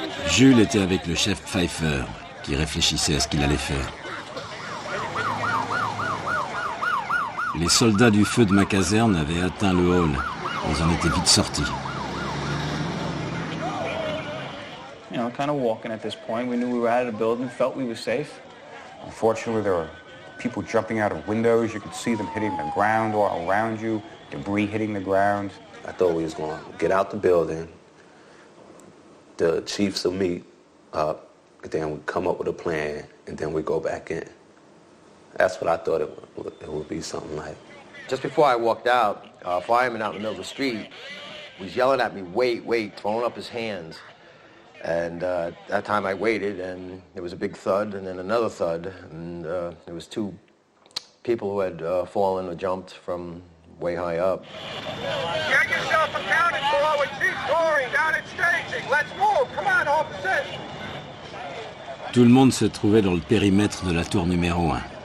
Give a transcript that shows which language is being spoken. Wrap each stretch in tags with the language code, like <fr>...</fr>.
<fr>Jules était avec le chef Pfeiffer, qui réfléchissait à ce qu'il allait faire. Les soldats du feu de ma caserne avaient atteint le hall. Ils en étaient vite sortis.</fr> <en>You know, kind of walking at this point. We knew we were out of the building, felt we were safe. Unfortunately, there were people jumping out of windows. You could see them hitting the ground all around you, debris hitting the ground. I thought we was going to get out the building, the chiefs will meet up, and then we come up with a plan, and then we go back in. That's what I thought it would be something like. Just before I walked out, a fireman out in the middle of the street was yelling at me, wait, wait, throwing up his hands. And that time I waited, and there was a big thud, and then another thud, and there was two people who had fallen or jumped from way high up. Get yourself accounted for with chief touring down at staging. Let's move. Come on, officers.</en> <fr>Tout le monde se trouvait dans le périmètre de la tour numéro 1.</fr>